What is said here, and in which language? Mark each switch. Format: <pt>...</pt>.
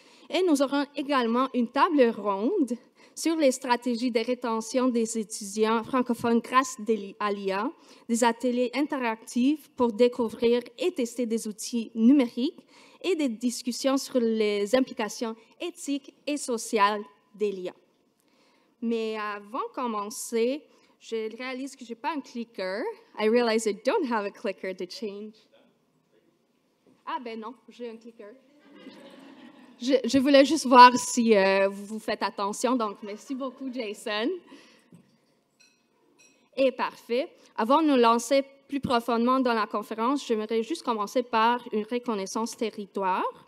<fr>Et nous aurons également une table ronde sur les stratégies de rétention des étudiants francophones grâce à l'IA, des ateliers interactifs pour découvrir et tester des outils numériques et des discussions sur les implications éthiques et sociales de l'IA. Mais avant de commencer, je réalise que je n'ai pas un clicker.</fr> <en>I realize I don't have a clicker to change.</en> <fr>Ah ben non, j'ai un clicker. Je voulais juste voir si vous faites attention, donc merci beaucoup Jason. Et parfait. Avant de nous lancer plus profondément dans la conférence, j'aimerais juste commencer par une reconnaissance territoire.</fr>